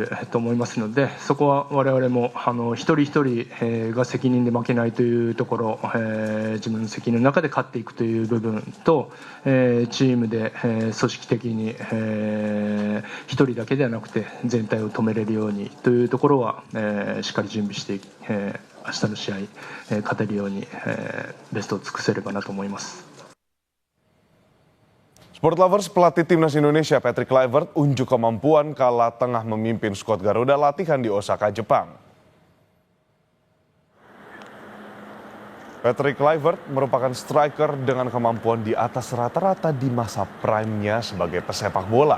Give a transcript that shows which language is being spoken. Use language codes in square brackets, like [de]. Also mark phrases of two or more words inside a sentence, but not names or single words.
[ja] ると思いますので、そこは我々も一人一人が責任で負けないというところ、自分の責任の中で勝っていくという部分と、チームで組織的に一人だけではなくて全体を止めれるようにというところはしっかり準備して明日の試合勝てるようにベストを尽くせればなと思います。 [en] Sport Lovers, [id] pelatih timnas Indonesia Patrick Kluivert unjuk kemampuan kala tengah memimpin skuad Garuda latihan di Osaka, Jepang. Patrick Kluivert merupakan striker dengan kemampuan di atas rata-rata di masa prime-nya sebagai pesepak bola.